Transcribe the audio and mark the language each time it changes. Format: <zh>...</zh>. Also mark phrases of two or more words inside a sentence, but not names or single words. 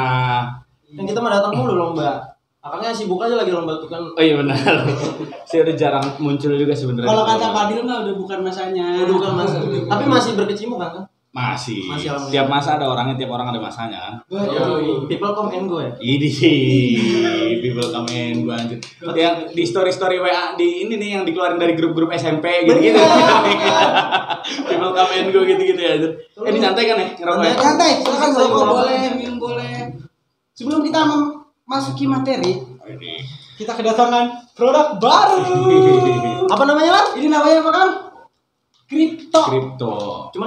<id>Kan kita mah datang mulu lomba. Akangnya sibuk aja lagi lomba tuh kan. Oh iya benar. Saya udah jarang muncul juga sebenarnya. Kalau kata Fadil mah udah bukan masanya. Udah bukan masa. Tapi masih berkecimpung kan? Masih. Masih alhamdulillah. Tiap masa ada orangnya, tiap orang ada masanya kan. Betul.</id> <en>People come and go ya.</en> <id>Ini</id> <en>people come in</en> <id>gua anjir. Yang di story WA di ini nih yang dikeluarin dari grup-grup SMP gitu-gitu.</id> <en>People come in go</en> <id>gitu-gitu ya anjir. Ini santai kan ya? Ngerokok. Santai, silakan rokok boleh, minum boleh. Sebelum kita memasuki materi, kita kedatangan produk baru. Apa namanya Lan? Ini namanya apa Kang? Kripto. Cuman</id>